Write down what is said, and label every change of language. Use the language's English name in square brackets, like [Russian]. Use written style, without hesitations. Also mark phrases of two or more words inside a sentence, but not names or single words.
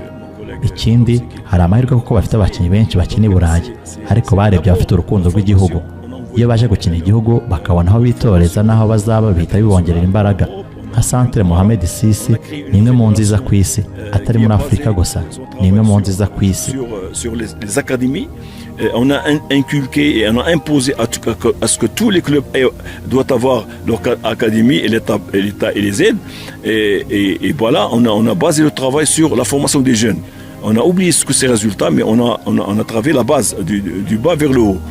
[Kinyarwanda] Ikindi, hari amahirwe kuko bafite abakinnyi benshi bakina i Burayi, ariko barebye abafite urukundo rw'igihugu. Iyo baje gukina igihugu bakabona aho bitoreza n'aho bazaba, bihita bibongerera imbaraga. Nka Centre Mohamed VI ni imwe mu nziza ku isi, atari muri Afurika gusa, ni imwe mu nziza ku isi. [French] Sur les académies, on a inculqué et on a imposé à ce que tous les clubs doivent avoir leur académie et l'État et les aides. Et voilà, on a basé le travail sur la formation des jeunes. On a oublié ce que c'est résultat, mais on a travaillé la base du bas vers le haut.